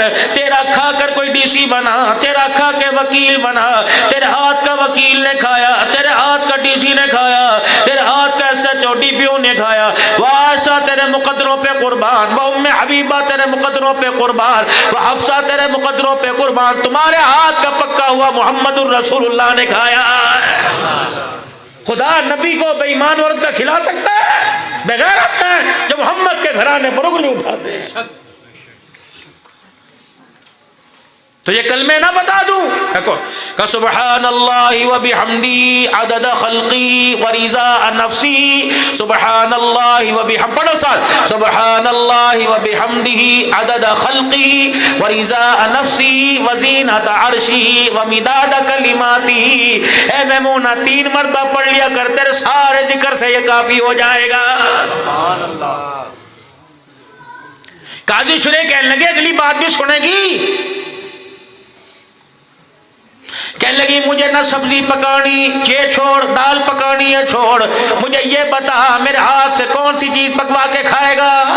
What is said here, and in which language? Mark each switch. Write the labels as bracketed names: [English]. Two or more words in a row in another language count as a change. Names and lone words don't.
[Urdu] تیرا کھا کر کوئی ڈی سی بنا، تیرا کھا کے وکیل بنا، تیرے ہاتھ کا وکیل نے کھایا، تیرے ہاتھ کا ڈی سی نے کھایا، تیرے ہاتھ کا SHO DPO نے کھایا، وعائشہ تیرے مقدروں پہ قربان، وہ ام حبیبہ تیرے مقدروں پہ قربان، وہ حفصہ تیرے مقدروں پہ قربان، تمہارے ہاتھ کا پکا ہوا محمد الرسول اللہ نے کھایا۔ خدا نبی کو بے ایمان عورت کا کھلا سکتا ہے؟ بغیرت ہے جو محمد کے گھرانے پر انگلی اٹھاتے ہیں۔ تو یہ کلمے نہ بتا دوں کہ [Arabic] سبحان اللہ و بحمدی عدد خلقی و رضا نفسی، سبحان اللہ و بحمدی، [Urdu] پڑھو ساتھ، [Arabic] سبحان اللہ و بحمدی عدد خلقی و رضا نفسی و زینت عرشی و مداد کلماتی۔ [Urdu] اے میمونہ 3 مرتبہ پڑھ لیا کر، تیرے سارے ذکر سے یہ کافی ہو جائے گا۔ [Arabic] سبحان اللہ۔ [Urdu] قاضی شریح کہنے لگے اگلی بات بھی سنے گی؟ کہنے لگی مجھے نہ سبزی پکانی یہ چھوڑ، دال پکانی یہ چھوڑ، مجھے یہ بتا میرے ہاتھ سے کون سی چیز پکوا کے کھائے گا؟